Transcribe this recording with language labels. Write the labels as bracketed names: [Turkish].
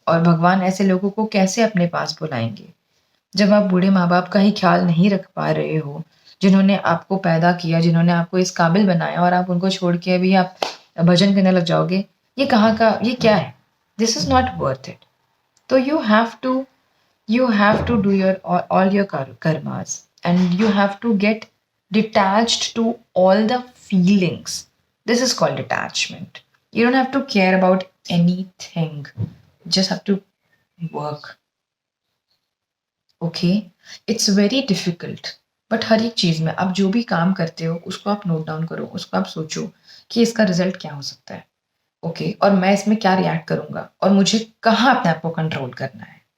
[Hindi] और भगवान ऐसे लोगों को कैसे अपने पास बुलाएंगे जब आप बूढ़े माँ बाप का ही ख्याल नहीं रख पा रहे हो, जिन्होंने आपको पैदा किया, जिन्होंने आपको इस काबिल बनाया, और आप उनको छोड़ के अभी आप भजन करने लग जाओगे? ये कहाँ का, ये क्या है? [English] This is not worth it. [Hindi] तो [English] You have to You have to do your all your karmas, and you have to get detached to all the feelings. This is called detachment. You don't have to care about anything. Just have to work. Okay, it's very difficult, but [Hindi] हर एक चीज़ में आप जो भी काम करते हो उसको आप नोट डाउन करो, उसको आप सोचो कि इसका रिजल्ट क्या हो सकता है। ओके, और मैं इसमें क्या रिएक्ट करूंगा और मुझे कहाँ अपने आप को कंट्रोल करना है।